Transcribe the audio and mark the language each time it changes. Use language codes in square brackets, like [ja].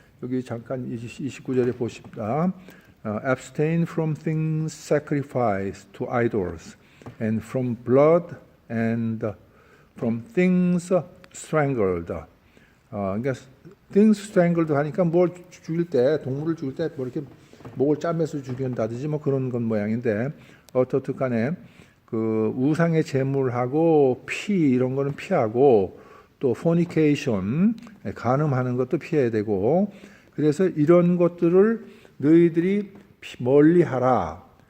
[ko] 여기 잠깐 29절에 보십시다. [en] Abstain from things sacrificed to idols, and from blood, and from things strangled. [ko] 그러니까 [en] things strangled [ko] 하니까 뭘 죽일 때 동물을 죽일 때 뭐 이렇게 목을 짜매서 죽인다든지 뭐 그런 건 모양인데 어떻든 간에 그 우상의 제물하고 피 이런 거는 피하고 또 fornication 간음하는 것도 피해야 되고 그래서 이런 것들을 너희들이 멀리하라.